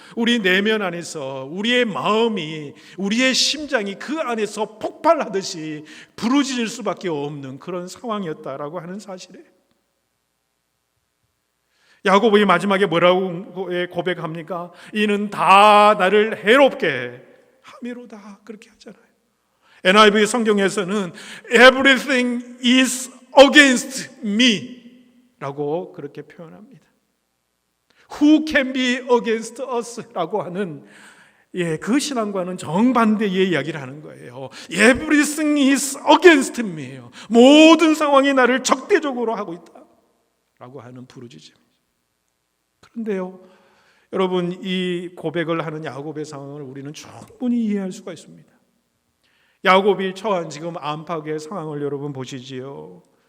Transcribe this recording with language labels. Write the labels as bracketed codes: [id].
[ko] 우리 내면 안에서 우리의 마음이, 우리의 심장이 그 안에서 폭발하듯이 부르짖을 수밖에 없는 그런 상황이었다라고 하는 사실이에요. 야곱이 마지막에 뭐라고 고백합니까? 이는 다 나를 해롭게 함이로다 그렇게 하잖아요. NIV 성경에서는 [en] Everything is against me [ko] 라고 그렇게 표현합니다. [en] Who can be against us? [ko] 라고 하는 그 신앙과는 정반대의 이야기를 하는 거예요. [en] Everything is against me. [ko] 모든 상황이 나를 적대적으로 하고 있다 라고 하는 부르짖음. 그런데요, 여러분 이 고백을 하는 야곱의 상황을 우리는 충분히 이해할 수가 있습니다. 야곱이 처한 지금 안팎의 상황을 여러분 보시지요.